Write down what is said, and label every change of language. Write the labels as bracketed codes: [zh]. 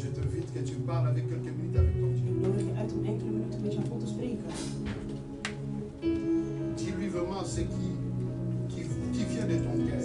[fr] Je t'invite que tu parles avec quelques minutes avec ton Dieu. [nl] Ik nodig je uit om enkele minuten met jouw God te spreken. [fr] Dis-lui vraiment ce qui vient de ton cœur.